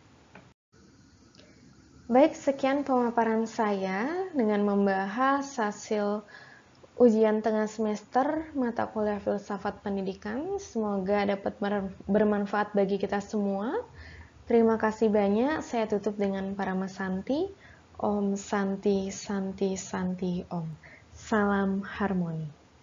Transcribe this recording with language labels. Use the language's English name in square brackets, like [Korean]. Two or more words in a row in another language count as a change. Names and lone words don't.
[Indonesian] Baik, sekian pemaparan saya dengan membahas hasil ujian tengah semester mata kuliah filsafat pendidikan. Semoga dapat bermanfaat bagi kita semua. Terima kasih banyak. Saya tutup dengan Parama Santi. [Sanskrit] Om Santi Santi Santi Om. [Indonesian] Salam harmoni.